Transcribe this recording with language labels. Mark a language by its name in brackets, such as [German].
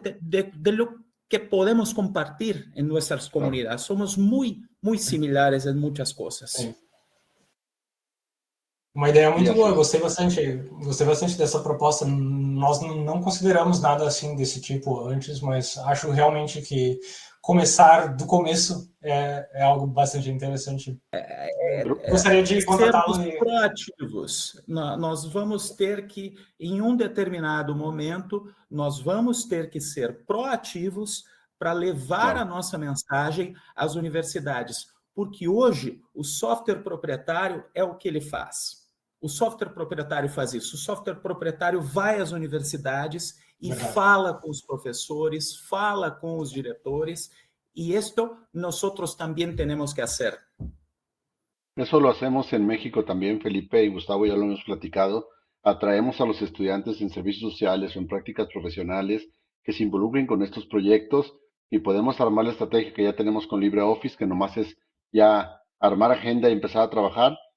[Spanish] De lo que podemos compartir en nuestras comunidades. Somos muy similares en muchas cosas. [Portuguese] Sim. Uma ideia muito boa, gostei bastante dessa proposta. Nós não consideramos nada assim desse tipo antes, mas acho realmente que começar do começo é algo bastante interessante. Gostaria de contatá-lo. Sermos proativos. Nós vamos ter que, em um determinado momento, nós vamos ter que ser proativos para levar a nossa mensagem às universidades. Porque hoje o software proprietário é o que ele faz. O software proprietário faz isso. O software proprietário vai às universidades e fala com os professores, fala com os diretores, [Spanish] y esto nosotros también tenemos que hacer. Eso lo hacemos en México también, Felipe y Gustavo, ya lo hemos platicado. Atraemos a los estudiantes en servicios sociales o en prácticas profesionales que se involucren con estos proyectos y podemos armar la estrategia que ya tenemos con LibreOffice, que nomás es ya armar agenda y empezar a trabajar.